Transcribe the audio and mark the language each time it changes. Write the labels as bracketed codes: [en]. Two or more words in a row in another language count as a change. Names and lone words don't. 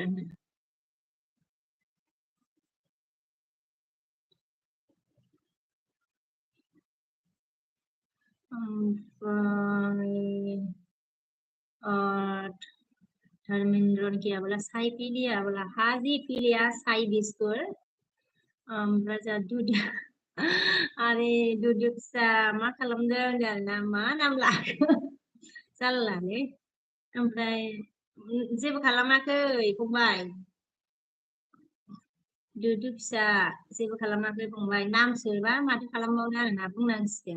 [hi] ओमफ्राय धर्मेंद्र क्या बोला? साय पी लिया बोला? हाँ जी पी लिया साय बिस्कुट। [brx] ओमफ्राय जा दुदु। आरे दुदु फिसा मा खालामदों होनदों आरोना, मा नाम लाखो? जारलालै। ओमफ्राय जेबो खालामाखै फंबाय। दुदु फिसा जेबो खालामाखै फंबाय, नामसोबा माथो खालामबावनो आरोना बुंनांसिगोन।